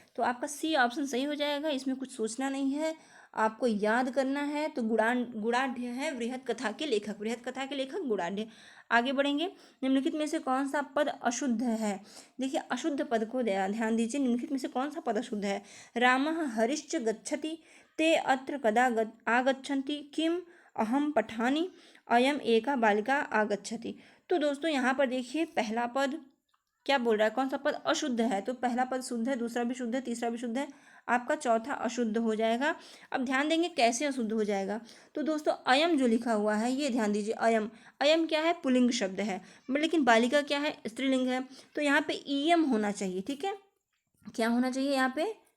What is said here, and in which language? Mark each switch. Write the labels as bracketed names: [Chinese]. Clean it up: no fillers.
[Hindi] तो आपका C option सही हो जाएगा, इसमें कुछ सोचना नहीं है, आपको याद करना है। तो गुणाढ़ है वृहत कथा के लेखक, वृहत कथा के लेखक गुणाढ़। आगे बढ़ेंगे, निम्नलिखित में से कौन सा पद अशुद्ध है? देखिए अशुद्ध पद को ध्यान दीजिए, निम्नलिखित में से कौन सा पद अशुद्ध है? [Sanskrit] रामः हरिश्च गच्छति, ते अत्र कदा आगच्छन्ति, किम अहम पठानी, अयम एका बालिका आगच्छति। [Hindi] तो दोस्तों यहाँ पर देखिए पहला पद क्या बोल रहा है, कौन सा पद अशुद्ध है? तो पहला पद शुद्ध है, दूसरा भी शुद्ध है, तीसरा भी शुद्ध है, आपका चौथा अशुद्ध हो जाएगा। अब ध्यान देंगे कैसे अशुद्ध हो जाएगा। तो दोस्तों अयम जो लिखा हुआ है ये ध्यान दीजिए, अयम, अयम क्या है? पुल्लिंग शब्द है, लेकिन बालिका क्या है? स्त्रीलिंग है। तो यहाँ पे ईयम होना चाहिए, ठीक है। क्या होना चाहिए यहाँ पे?